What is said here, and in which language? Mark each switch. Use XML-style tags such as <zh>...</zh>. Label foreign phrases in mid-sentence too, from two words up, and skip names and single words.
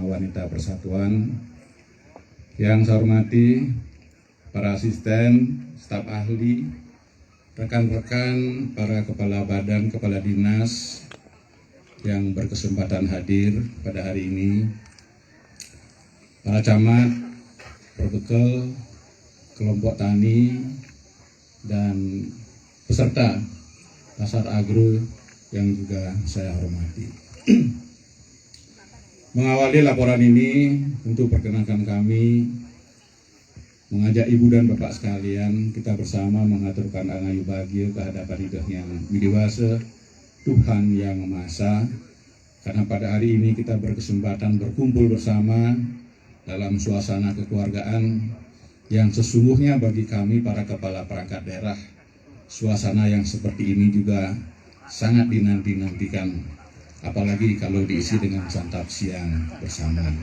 <id>Wanita Persatuan, yang saya hormati para asisten, staf ahli, rekan-rekan, para kepala badan, kepala dinas yang berkesempatan hadir pada hari ini, para camat, perbekel, kelompok tani, dan peserta pasar agro yang juga saya hormati. Mengawali laporan ini, tentu perkenankan kami mengajak ibu dan bapak sekalian, kita bersama mengaturkan</id> <ban>angayu bahagia</ban> <id>kehadapan Ida Yang Widiwasa, Tuhan Yang Maha Esa, karena pada hari ini kita berkesempatan berkumpul bersama dalam suasana kekeluargaan yang sesungguhnya bagi kami para kepala perangkat daerah, suasana yang seperti ini juga sangat dinanti-nantikan, apalagi kalau diisi dengan santap siang bersama.</id>